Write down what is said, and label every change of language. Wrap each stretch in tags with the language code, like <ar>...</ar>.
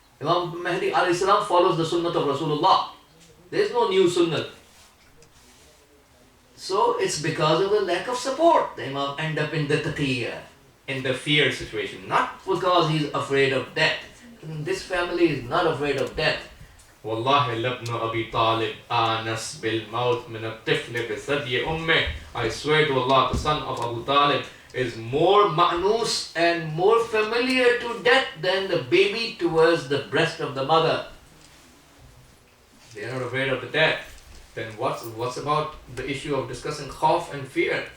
<en>Imam Mahdi alayhi salam follows the sunnah of Rasulullah. There is no new sunnah. So it's because of the lack of support the Imam end up in the taqiyya, in the fear situation, not because he's afraid of death. This family is not afraid of death.</en> <ar>والله لابن أبي طالب آنس بالموت من الطفل بثدي أمه.</ar> <en>I swear to Allah, the son of Abu Talib is more ma'nus and more familiar to death than the baby towards the breast of the mother. They are not afraid of the death. Then what's about the issue of discussing khawf and fear?</en>